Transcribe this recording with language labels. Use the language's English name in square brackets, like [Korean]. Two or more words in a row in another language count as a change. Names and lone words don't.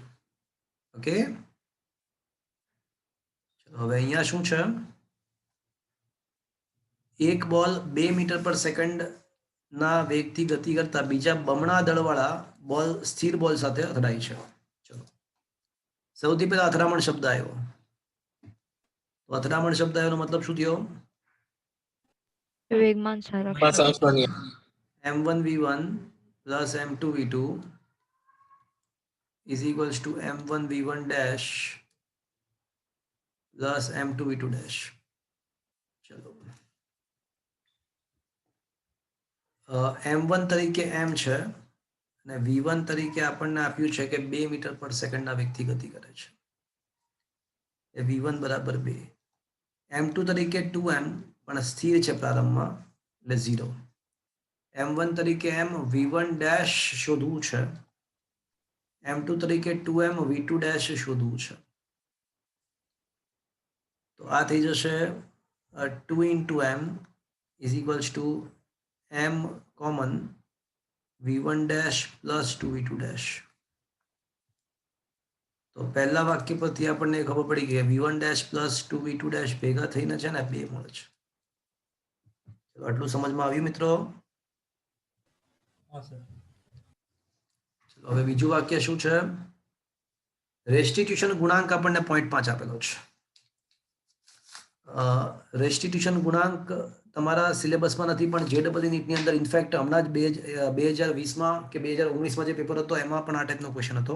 [Gujarati] ઓકે, હવે અહીંયા શું છે, એક બોલ 2 મીટર પર સેકન્ડ ના વેગથી ગતિ કરતા બીજા બમણા દળવાળા બોલ સ્થિર બોલ સાથે અથડાય છે. ચલો, સૌથી પહેલા અથડામણ શબ્દ આવ્યો. તો અથડામણ શબ્દ આવ્યો મતલબ શું થયો? વેગમાન સંરક્ષણ. [English] m1 v1 plus m2 v2 is equals to m1 v1 dash plus m2 v2 dash. [Gujarati] ચલો, m1 તરીકે m છે અને v1 તરીકે આપણને આપ્યું છે કે 2 મીટર પર સેકન્ડના વેગથી ગતિ કરે છે. એ v1 બરાબર 2. m2 તરીકે 2m પણ સ્થિર છે પ્રારંભમાં, એટલે 0. m1 તરીકે m v1 ડેશ શોધવું છે, m2 તરીકે 2m v2 ડેશ શોધવું છે. તો આ થઈ જશે [English] 2 into m is equals to m common v1 dash plus 2 v2 dash. [Gujarati] તો પહેલા વાક્ય પરથી આપણને ખબર પડી ગઈ [English] v1 dash plus 2 v2 dash [Gujarati] ભેગા થઈને છે ને 2 મળે છે. ચલો, આટલું સમજમાં આવ્યું મિત્રો? હા સર. ચલો, હવે બીજું વાક્ય શું છે? રેસ્ટિટ્યુશન ગુણાંક આપણને 0.5 આપેલો છે. રેસ્ટિટ્યુશન ગુણાંક તમારા સિલેબસમાં નથી, પણ JEE નીટની અંદર ઇનફેક્ટ હમણાં જ 2020માં કે 2019માં જે પેપર હતો એમાં પણ આ ટાઈપનો ક્વેશ્ચન હતો.